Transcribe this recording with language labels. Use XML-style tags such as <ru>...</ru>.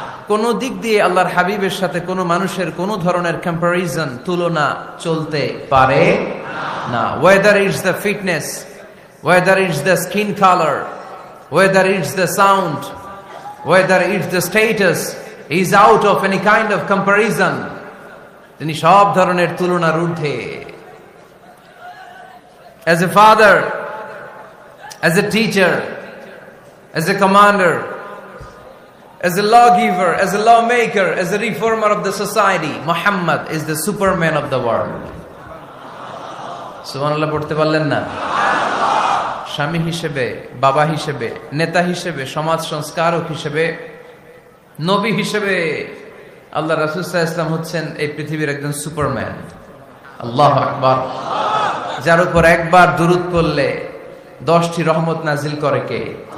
<bn>কোন দিক দিয়ে আল্লাহর হাবিবের সাথে কোন মানুষের কোন ধরনের কম্পারিজন, তুলনা চলতে পারে না।</bn> <en>Whether it's the fitness, whether it's the skin colour, whether it's the sound, whether it's the status, is out of any kind of comparison.</en> <bn>তিনি সব ধরনের তুলনার ঊর্ধ্বে।</bn> <en>As a father, as a teacher, as a commander, as a lawgiver, as a lawmaker, as a reformer of the society, Muhammad is the superman of the world.</en> <bn>সুবহানাল্লাহ পড়তে পারলেন না? স্বামী হিসেবে, বাবা হিসেবে, নেতা হিসেবে, সমাজ সংস্কারক হিসেবে, নবী হিসেবে আল্লাহ রাসূল সাল্লাল্লাহু আলাইহি ওয়াসাল্লাম হচ্ছেন এই পৃথিবীর একজন সুপারম্যান। আল্লাহু আকবার। যার উপর একবার দুরূদ পড়লে 10টি রহমত নাজিল করে কে?</bn>